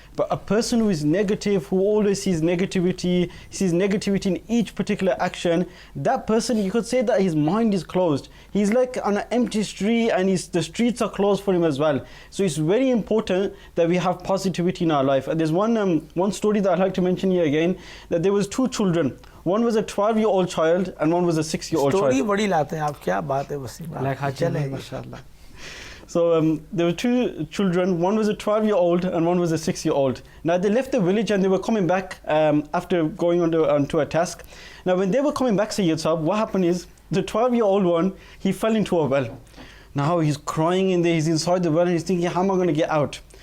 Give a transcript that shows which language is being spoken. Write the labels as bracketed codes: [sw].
[en] But a person who is negative, who always sees negativity in each particular action, that person, you could say that his mind is closed. He's like on an empty street, and the streets are closed for him as well. So it's very important that we have positivity in our life. And there's one story that I'd like to mention here again, that there was two children. One was a 12-year-old child and one was a 6-year-old child. [hi] Story बड़ी लाते हैं आप, क्या बात है वसीम? चलें माशाल्लाह. [en] So there were two children, one was a 12-year-old and one was a 6-year-old. Now they left the village and they were coming back after going onto a task. Now when they were coming back, Sayyid Sahab, what happened is the 12-year-old one, he fell into a well. Now he's crying in there, he's inside the well and he's thinking, how am I going to get out?